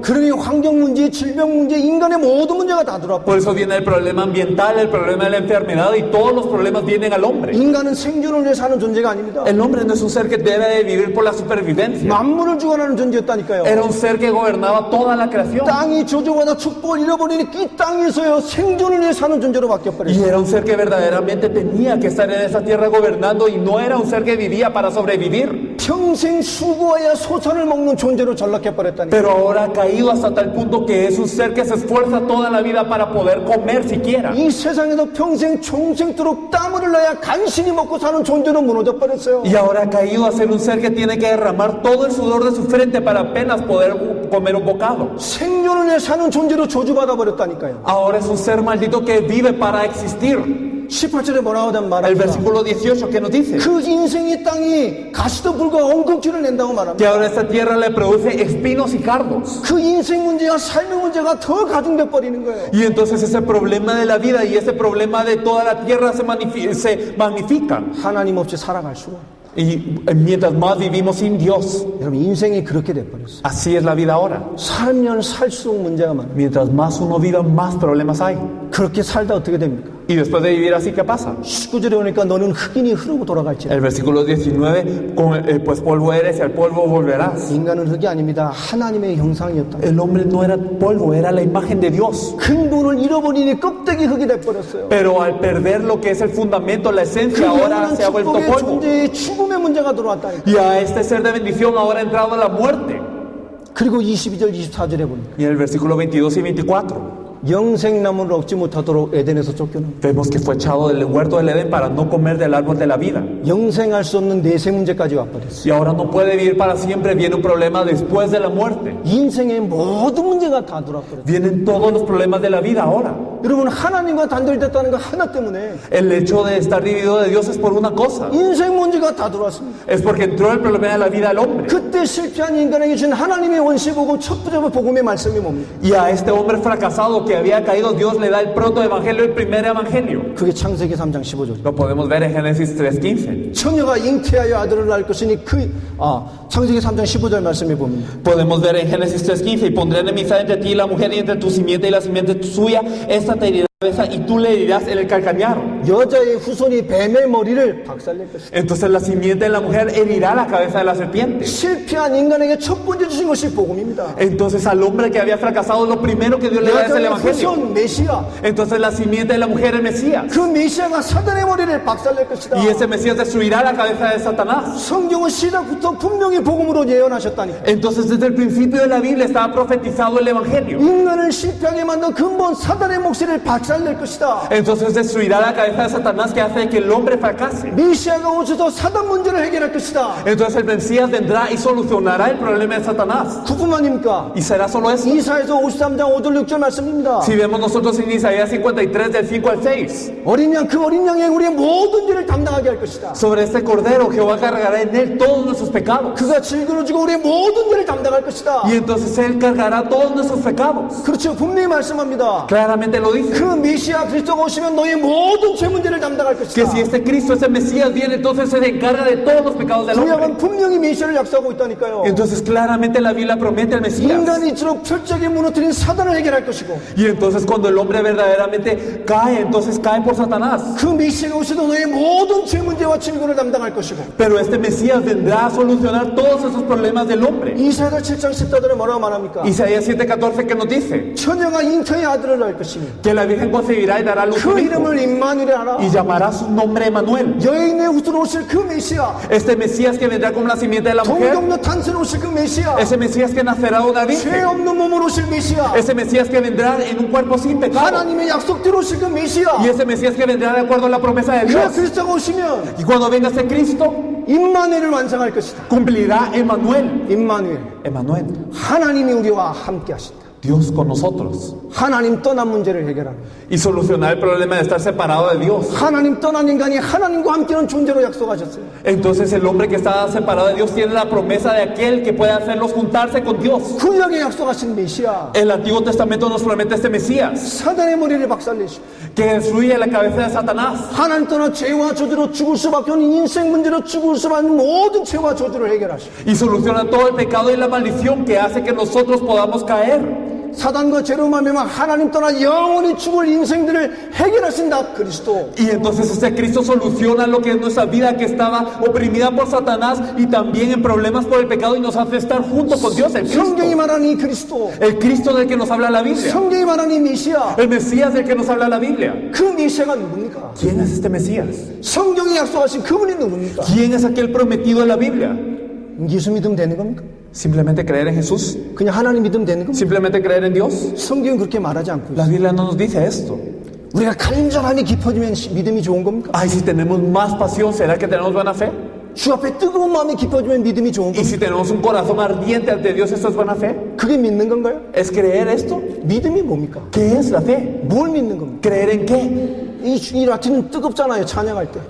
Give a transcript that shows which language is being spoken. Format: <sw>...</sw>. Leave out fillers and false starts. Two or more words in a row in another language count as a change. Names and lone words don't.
<ko>그러니 환경 문제, 질병 문제, 인간의 모든 문제가 다 들어와.</ko> <es>Por eso viene el problema ambiental, el problema de la enfermedad y todos los problemas vienen al hombre.</es> <ko>인간은 생존을 위해 사는 존재가 아닙니다.</ko> <es>El hombre no es un ser que debe de vivir por la supervivencia.</es> <ko>만물을 주관하는 존재였다니까요.</ko> <es>Era un ser que gobernaba toda la creación.</es> <ko>땅이 저주받아 축복을 잃어버리니 이 땅에서요 생존을 위해 사는 존재로</ko> <es>Y</es> <ko>바뀌어버렸어요.</ko> <es>era un ser que verdaderamente tenía que estar en esa tierra gobernando y no era un ser que vivía para sobrevivir.</es> <ko>평생 수고해야 소산을 먹는 존재로 전락해버렸다니까요.</ko> <es>Pero ahora ha caído hasta tal punto que es un ser que se esfuerza toda la vida para poder comer siquiera.</es> <ko>이 세상에서 평생 종생토록 땀을 흘려야 간신히 먹고 사는 존재로 무너져 버렸어요.</ko> <es>Y ahora ha caído a ser un ser que tiene que derramar todo el sudor de su frente para apenas poder comer un bocado.</es> <ko>생존을 위해 사는 존재로 저주받아 버렸다니까요.</ko> <es>Ahora es un ser maldito que vive para existir.</es> <ko>18절에 뭐라고 하단</ko> <es>El</es> <ko>말합니다.</ko> <es>versículo 18 que nos dice</es> <ko>그 인생의 땅이 가시도 불과 엉겅퀴를 낸다고</ko> <es>que</es> <ko>말합니다.</ko> <es>ahora esta tierra le produce espinos y cardos.</es> <ko>그 인생 문제와 삶의 문제가 더 가중돼 버리는 거예요.</ko> <es>Y entonces ese problema de la vida y ese problema de toda la tierra se magnifican.</es> <ko>하나님 없이 살아갈수록</ko> <es>Y mientras más vivimos sin Dios,</es> <ko>여러분 인생이 그렇게 돼 버렸어요.</ko> <es>así es la vida ahora.</es> <ko>살면 살수록 문제가 많아요.</ko> <es>Mientras más uno viva, más problemas hay.</es> <ko>그렇게 살다 어떻게 됩니까?</ko> <es>Y después de vivir así, ¿qué pasa?</es> <ko>19절에 보니까 너는 흑인이 흐르고 돌아갈지라.</ko> <es>El versículo 19, pues polvo eres y al polvo volverás.</es> <ko>인간은 흑이 아닙니다. 하나님의 형상이었다.</ko> <es>El hombre no era polvo, era la imagen de Dios.</es> <ko>근본을 잃어버리니 껍데기 흑이 돼 버렸어요.</ko> <es>Pero al perder lo que es el fundamento, la</es> <ko>그</ko> <es>esencia, ahora</es> <ko>영원한</ko> <es>se ha vuelto</es> <ko>축복의</ko> <es>polvo.</es> <ko>존재에 죽음의 문제가 들어왔다니까.</ko> <es>Y a este ser de bendición ahora ha entrado la muerte.</es> <ko>그리고 22절 24절에 보니까</ko> <es>Y en el versículo 22 y 24</es> <ko>영생나무를 얻지 못하도록 에덴에서 쫓겨난</ko> <es>vemos que fue echado del huerto del Edén para no comer del árbol de la vida.</es> <ko>영생할 수 없는 내세 문제까지 와버렸어요.</ko> <es>Y ahora no puede vivir para siempre, viene un problema después de la muerte.</es> <ko>인생의 모든 문제가 다 들어왔버렸어요.</ko> <es>Vienen todos los problemas de la vida ahora.</es> <ko>여러분 하나님과 단절됐다는 거 하나 때문에</ko> <es>El hecho de estar dividido de Dios es por una cosa.</es> <ko>인생 문제가 다 들어왔습니다.</ko> <es>Es porque entró el problema de la vida al hombre.</es> <ko>그때 실패한 인간에게 주신 하나님의 원시복음 첫 번째 복음의 말씀이 뭡니까?</ko> <es>Y a este hombre fracasado que había caído, Dios le da el proto evangelio, el primer evangelio.</es> <ko>그게 창세기 3장 15절.</ko> <es>Lo podemos ver en Génesis 3:15.</es> <ko>처녀가 잉태하여 아들을 낳을 것이니 창세기 3장 15절 말씀에 보면</ko> <es>Podemos ver en Génesis 3:15, y pondré enemistad entre ti y la mujer y entre tu simiente y la simiente suya, esta te herirá la cabeza y tú le herirás en el calcañar.</es> <ko>여자의 후손이 뱀의 머리를 박살낼 것이다.</ko> <es>Entonces la simiente de la mujer herirá la cabeza de la serpiente.</es> <ko>실패한 인간에게 첫 번째 주신 것이 복음입니다.</ko> <es>Entonces al hombre que había fracasado, lo primero que Dios le da es el</es> <ko>여자의</ko> <es>evangelio.</es> <ko>후손 메시아.</ko> <es>Entonces la simiente de la mujer es Mesías.</es> <ko>그 메시아가 사단의 머리를 박살낼 것이다.</ko> <es>Y ese Mesías destruirá la cabeza de Satanás.</es> <ko>성경은 시작부터 분명히 복음으로 예언하셨다니까.</ko> <es>Entonces desde el principio de la Biblia estaba profetizado el evangelio.</es> <ko>인간을 실패하게 만든 근본 사단의 몫을 박살낼 것이다.</ko> <es>Entonces destruirá la cabeza de Satanás que hace que el hombre fracase.</es> <ko>메시아가 오셔서 사단 문제를 해결할 것이다.</ko> <es>Entonces el Mesías vendrá y solucionará el problema de Satanás.</es> <ko>그뿐만입니까?</ko> <es>¿Y será solo eso?</es> <ko>이사야서 53장 5절 6절 말씀입니다.</ko> <es>Si vemos nosotros en Isaías 53 del 5 al 6,</es> <ko>어린 양 그 어린 양이 우리의 모든 죄를 담당하게 할 것이다.</ko> <es>sobre este cordero, Jehová cargará en él todos nuestros pecados.</es> <ko>그가 질그러지고 우리의 모든 죄를 담당할 것이다.</ko> <es>Y entonces él cargará todos nuestros pecados.</es> <ko>그렇죠. 분명히 말씀합니다.</ko> <es>Claramente lo dice.</es> <ko>그 메시아 그리스도가 오시면 너의 모든 죄 문제를 담당할</ko> <es>Que</es> <ko>것이다.</ko> <es>si este Cristo, ese Mesías viene, entonces se encarga de todos los pecados del</es> <ko>구약은</ko> <es>hombre.</es> <ko>분명히 메시아를 약속하고 있다니까요.</ko> <es>Entonces claramente la Biblia promete al Mesías.</es> <ko>인간이 이처럼 철저하게 무너뜨린 사단을 해결할 것이고</ko> <es>Y entonces cuando el hombre verdaderamente cae, entonces cae por Satanás.</es> <ko>그 메시아가 오셔도 너의 모든 죄 문제와 질고를 담당할 것이고</ko> <es>Pero este Mesías vendrá a solucionar todos esos problemas del hombre.</es> <ko>이사야 7장 14절에 뭐라고 말합니까?</ko> <es>Isaías 7:14 que nos dice</es> <ko>처녀가 잉태의 아들을 낳을 것이니</ko> <es>que la Virgen concebirá y dará a luz</es> <ko>그</ko> <es>un hijo.</es> <ko>이름을 임마누엘 이름이라</ko> <es>y llamará su nombre Emmanuel.</es> <ko>여인의 후손으로 오실 그 메시아,</ko> <es>Este Mesías que vendrá como la simiente de la mujer.</es> <ko>동정녀 탄생으로 오실 그 메시아,</ko> <es>Ese Mesías que nacerá de una</es> <ko>죄</ko> <es>virgen.</es> <ko>없는 몸으로 오실 메시아,</ko> <es>Ese Mesías que vendrá en un cuerpo sin pecado.</es> <ko>하나님의 약속대로 오실 그 메시아,</ko> <es>Y ese Mesías que vendrá de acuerdo a la promesa de</es> <ko>그</ko> <es>Dios.</es> <ko>그리스도가 오시면</ko> <es>Y cuando venga ese Cristo,</es> <ko>임마누엘을 완성할 것이다.</ko> <es>cumplirá Emmanuel.</es> <ko>임마누엘,</ko> <es>Emmanuel,</es> <ko>하나님이 우리와 함께 하신다.</ko> <es>Dios con nosotros.</es> <ko>하나님 떠난 문제를 해결하는,</ko> <es>Y solucionar el problema de estar separado de Dios.</es> <ko>하나님 떠난 인간이 하나님과 함께하는 존재로 약속하셨어요.</ko> <es>Entonces el hombre que está separado de Dios tiene la promesa de aquel que puede hacerlos juntarse con Dios.</es> <ko>구약에 약속하신 메시아,</ko> <es>El Antiguo Testamento nos promete este Mesías</es> <ko>사단의 머리를 박살내시고</ko> <es>que destruye la cabeza de Satanás.</es> <ko>하나님 떠나 죄와 저주로 죽을 수밖에 없는 인생 문제로 죽을 수밖에 없는 모든 죄와 저주를 해결하시고</ko> <es>Y soluciona todo el pecado y la maldición que hace que nosotros podamos caer.</es> <ko>사단과 죄로 말미암아 하나님 떠나 영원히 죽을 인생들을 해결하신다. 그리스도.</ko> <es>Y entonces ese Cristo soluciona lo que es nuestra vida que estaba oprimida por Satanás y también en problemas por el pecado y nos hace estar junto con Dios, el</es> <ko>성경이</ko> <es>Cristo.</es> <ko>말하는 이 그리스도,</ko> <es>El Cristo del que nos habla la Biblia.</es> <ko>성경이 말하는 이 메시아,</ko> <es>El Mesías del que nos habla la Biblia.</es> <ko>그 메시아가 누굽니까?</ko> <es>¿Quién es este Mesías?</es> <ko>성경이 약속하신 그분이 누굽니까?</ko> <es>¿Quién es aquel prometido en la Biblia?</es> <ko>예수 믿으면 되는 겁니까?</ko> <es>¿Simplemente creer en Jesús?</es> <ko>그냥 하나님 믿으면 되는 겁니까?</ko> <es>¿Simplemente creer en Dios?</es> <ko>성경은 그렇게 말하지 않고</ko> <es>La</es> <ko>있어요.</ko> <es>Biblia no nos dice esto.</es> <ko>우리가 간절함이 깊어지면 믿음이 좋은 겁니까?</ko> <es>Ay, si tenemos más pasión, ¿será que tenemos buena fe?</es> <ko>주 앞에 뜨거운 마음이 깊어지면 믿음이 좋은</ko> <es>Y</es> <ko>겁니까?</ko> <es>si tenemos un corazón ardiente ante Dios, ¿esto es buena fe?</es> <ko>그게 믿는 건가요?</ko> <es>¿Es creer esto?</es> <ko>믿음이 뭡니까?</ko> <es>¿Qué es la fe?</es> <ko>뭘 믿는 겁니까?</ko> <es>¿Creer en qué?</es> <ko>이 라틴은 뜨겁잖아요. 찬양할 때.</ko>